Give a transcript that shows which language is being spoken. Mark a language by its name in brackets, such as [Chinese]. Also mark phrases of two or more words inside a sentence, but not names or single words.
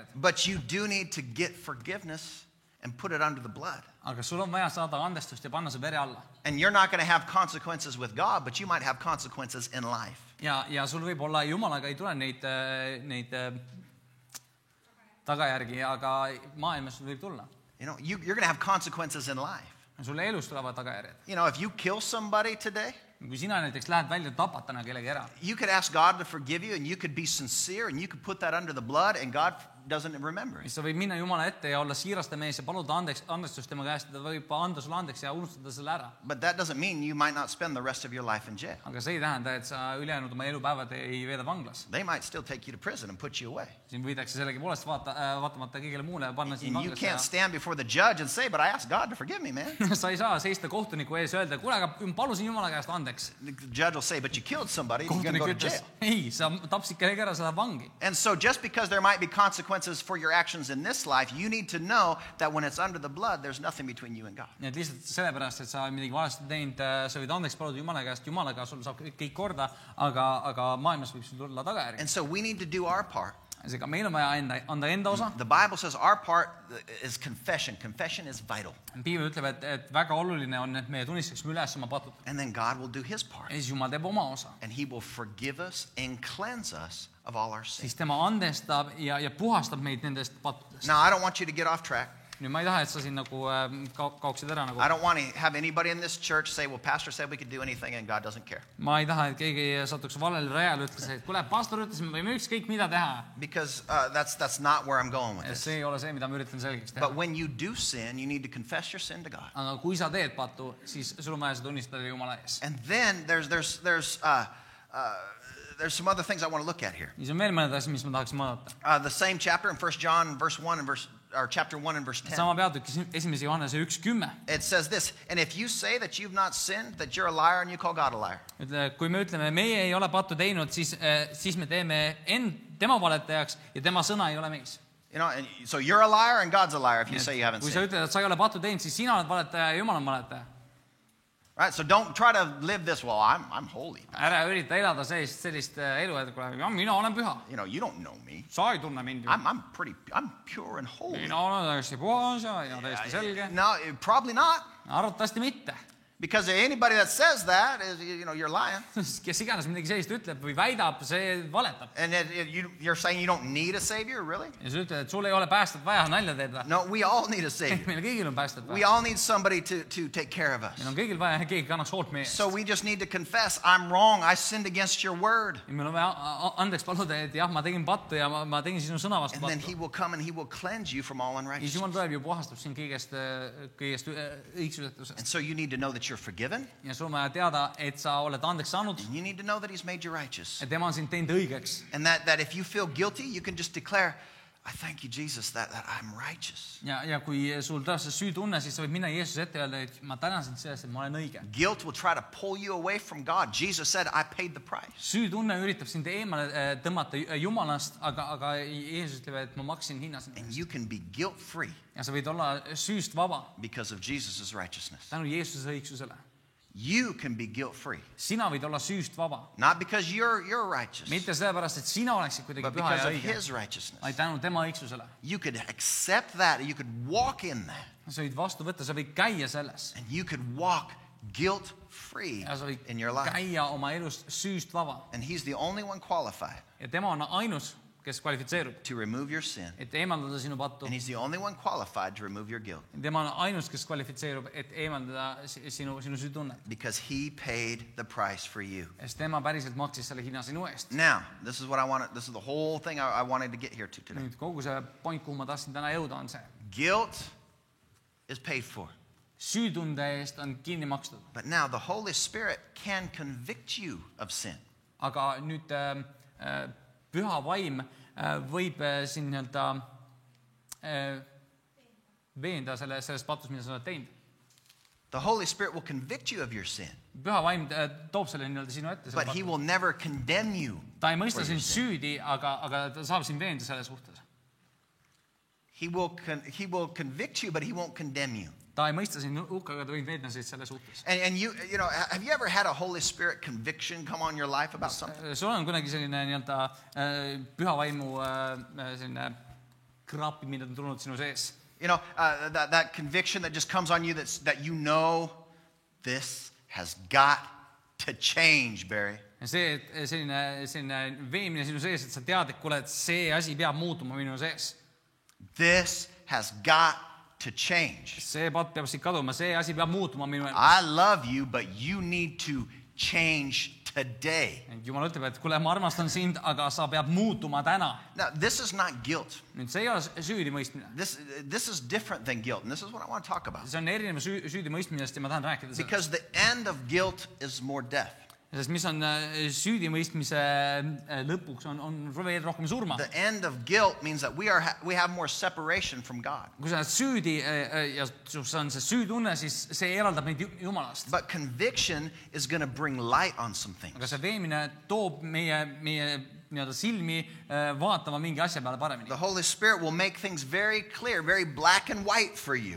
[English] But you do need to get forgiveness and put it under the blood. [Estonian] Aga sul on vaja saada andestust ja panna see vere alla. [English] And you're not going to have consequences with God, but you might have consequences in life. [Estonian] Ja sul võib olla Jumalaga ei tule neid tagajärgi, aga maailmas võib tulla. [English] You know, you're going to have consequences in life. [Estonian] Sulle elus tulevad tagajärjed. [English] You know, if you kill somebody today, [Estonian] Kui sina näiteks lähed välja tapatana kellegi ära, [English] you could ask God to forgive you and you could be sincere and you could put that under the blood and God doesn't remember it. [Estonian] siis sa võid minna Jumala ette ja olla siiraste mees ja paluda andestust tema käest, ta võib anda sulle andeks ja unustada selle ära. [English] But that doesn't mean you might not spend the rest of your life in jail. [Estonian] Aga see ei tähenda, et sa ülejäänud oma elupäevad ei veeda vanglas. [English] They might still take you to prison and put you away. [Estonian] Siin võidakse sellegipoolest vaatamata kõigele muule panna siin [English] And you can't stand before the judge and say, but I asked God to forgive me, man. [Estonian] sa ei saa seista kohtuniku ees ja öelda, kuule, aga palusin Jumala käest andeks. [English] The judge will say, but you killed somebody, you're going to [Estonian] Kohtunik [English] go to [Estonian] ütles, [English] jail. [Estonian] ei, sa tapsid kellegi ära, sa läheb vangi. [English] And so just because there might be consequences for your actions in this life, you need to know that when it's under the blood, there's nothing between you and God. [Estonian] Nii et lihtsalt sellepärast, et sa midagi valesti teinud, sa võid andeks paluda Jumala käest, Jumalaga sul saab kõik korda, aga maailmas võib sul tulla tagajärgi. [English] And so we need to do our part. [Estonian] Seega meil on vaja anda enda osa. [English] The Bible says our part is confession. Confession is vital. [Estonian] Piibel ütleb, et väga oluline on, et meie tunnistaksime üles oma patud. [English] And then God will do his part. [Estonian] Ja siis Jumal teeb oma osa. [English] And he will forgive us and cleanse us of all our sins. [Estonian] Siis tema andestab ja puhastab meid nendest pattudest. [English] Now, I don't want you to get off track. [Estonian] Nüüd ma ei taha, et sa siin nagu kaoksid ära nagu. [English] I don't want to have anybody in this church say, well, pastor said we could do anything and God doesn't care. [Estonian] Ma ei taha, et keegi satuks valele rajale ütles, et kuule, pastor ütles, me võime ükskõik mida teha. [English] Because that's not where I'm going with this. [Estonian] See ei ole see, mida ma üritan selgeks teha. [English] But when you do sin, you need to confess your sin to God. [Estonian] Aga kui sa teed patu, siis sul on vaja seda tunnistada Jumala ees. [English] And then there's some other things I want to look at here. [Estonian] Siis on veel mõned asjad, mis ma tahaksin vaadata. [English] The same chapter in 1 John verse 1 and chapter 1 and verse 10. [Estonian] Sama peatükis 1. Johannese 1:10. [English] It says this, and if you say that you've not sinned, that you're a liar and you call God a liar. [Estonian] Kui me ütleme, meie ei ole pattu teinud, siis me teeme tema valetajaks ja tema sõna ei ole meis. [English] You know, and so you're a liar and God's a liar if you say you haven't [Estonian] Kui sa [English] sinned. [Estonian] ütled, et sa ei ole pattu teinud, siis sina oled valetaja ja Jumal on valetaja. [English] Right? So don't try to live this, well, I'm holy. [Estonian] Ära ürita elada sellist elu, et kuule, mina olen püha. [English] You know, you don't know me. [Estonian] Sa ei tunne mind ju. [English] I'm pure and holy. [Estonian] Mina olen täiesti puhas ja täiesti selge. [English] No, probably not. [Estonian] arvatavasti mitte. [English] Because anybody that says that is, you're lying. [Estonian] Kes iganes midagi sellist ütleb või väidab, see valetab. [English] And you're saying you don't need a savior, really? [Estonian] Ja sa ütled, et sul ei ole päästet vaja, nalja teed või? [English] No, we all need a savior. [Estonian] Meil kõigil on päästet [English] We [Estonian] vaja. [English] all need somebody to take care of us. [Estonian] Meil on kõigil vaja, keegi kannaks hoolt meie eest. [English] So we just need to confess, I'm wrong, I sinned against your word. [Estonian] Ja meil on vaja andeks paluda, et jah, ma tegin pattu ja ma tegin sinu sõna vastu [English] And then [Estonian] pattu. [English] he will come and he will cleanse you from all [Estonian] Ja siis [English] unrighteousness. [Estonian] Jumal tuleb ja puhastab sind kõigest õigsusetusest. [English] And so you need to know that you're forgiven. [Estonian] Ja sul on vaja teada, et sa oled andeks saanud, [English] And you need to know that he's made you righteous. [Estonian] et tema on sind teinud õigeks. [English] And that if you feel guilty, you can just declare, I thank you, Jesus, that I'm righteous. [Estonian] Ja kui sul tõesti see süütunne, siis sa võid minna Jeesuse ette ja öelda, et ma tänan sind sellest, et ma olen õige. [English] Guilt will try to pull you away from God. Jesus said, I paid the price. [Estonian] Süütunne üritab sind eemale tõmmata Jumalast, aga Jeesus ütleb, et ma maksin hinna sinna. [English] And you can be guilt-free [Estonian] Ja sa võid olla süüst vaba [English] because of Jesus' righteousness. [Estonian] tänu Jeesuse õigsusele. [English] You can be guilt-free. [Estonian] Sina võid olla süüst vaba. [English] Not because you're righteous, [Estonian] Mitte sellepärast, et sina oleksid kuidagi [English] but [Estonian] püha [English] because [Estonian] ja [English] of [Estonian] õige, [English] his righteousness. [Estonian] vaid tänu tema õigsusele. [English] You could accept that, you could walk in that, [Estonian] Sa võid vastu võtta, sa võid käia selles. [English] and you could walk guilt-free [Estonian] Ja sa võid [English] in your life. [Estonian] käia oma elust süüst vaba. [English] And he's the only one qualified [Estonian] Ja tema on ainus, kes kvalifitseerub, [English] to remove your sin. [Estonian] et eemaldada sinu pattu. [English] And he's the only one qualified to remove your guilt [Estonian] Tema on ainus, kes kvalifitseerub, et eemaldada sinu süütunnet. [English] because he paid the price for you. [Estonian] Sest tema päriselt maksis selle hinna sinu eest. [English] Now, this is the whole thing I wanted to get here to today. [Estonian] Nüüd kogu see point, kuhu ma tahtsin täna jõuda, on see. [English] Guilt is paid for. [Estonian] Süütunde eest on kinni makstud. [English] But now the Holy Spirit can convict you of sin. [Estonian] Aga nüüd püha vaim võib siin nii-öelda veenda sellest patus, mida sa oled teinud. [English] The Holy Spirit will convict you of your sin, [Estonian] Püha vaim toob selle nii-öelda sinu ette. [English] but he will never condemn you. [Estonian] Ta ei mõista sind süüdi, aga ta saab sind veenda selle suhtes. [English] He will convict you, but he won't condemn you. [Estonian] Ta ei mõista sind hukka, aga ta võib veenda sind selle suhtes. [English] And you know, have you ever had a Holy Spirit conviction come on your life about something? [Estonian] Sul on kunagi selline nii-öelda püha vaimu selline kraapimine on tulnud sinu sees. [English] You know, that conviction that just comes on you that you know this has got to change, Barry. [Estonian] Ja see, et selline veemine sinu sees, et sa tead, et kuule, et see asi peab muutuma minu sees. [English] This has got to change. [Estonian] See patt peab siit kaduma, see asi peab muutuma minu elus. [English] I love you, but you need to change today. [Estonian] Jumal ütleb, et kuule, ma armastan sind, aga sa peab muutuma täna. [English] Now, this is not guilt. [Estonian] Nüüd see ei ole süüdi mõistmine. [English] This is different than guilt, and this is what I want to talk about. [Estonian] See on erinev süüdi mõistmisest ja ma tahan rääkida sellest. [English] Because the end of guilt is more death. [Estonian] Sest mis on süüdi mõistmise lõpuks on veel rohkem surma. [English] The end of guilt means that we have more separation from God. [Estonian] Kui sa oled süüdi ja sul on see süütunne, siis see eraldab meid Jumalast. [English] But conviction is going to bring light on some things. [Estonian] Aga see veemine toob meie nii-öelda silmi vaatama mingi asja peale paremini. [English] The Holy Spirit will make things very clear, very black and white for you.